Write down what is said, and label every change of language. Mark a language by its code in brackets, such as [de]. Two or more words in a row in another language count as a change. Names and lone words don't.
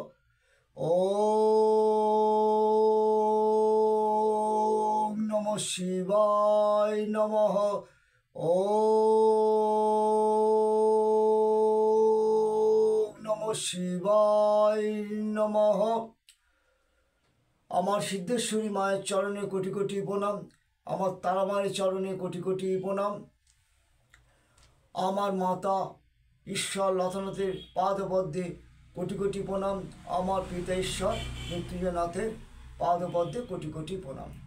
[sa] ওম নমঃ শিবায় নমঃ। ওম নমঃ শিবায় নমঃ। [bn] আমার সিদ্ধেশ্বরী মায়ের চরণে কোটি কোটি প্রণাম, আমার তারা মায়ের চরণে কোটি কোটি প্রণাম, আমার মাতা ঈশ্বর লতানাথের পাদপদ্মে কোটি কোটি প্রণাম, আমার পিতা ঈশ্বর মৃত্যুঞ্জয়নাথের পাদপদ্মে কোটি কোটি প্রণাম।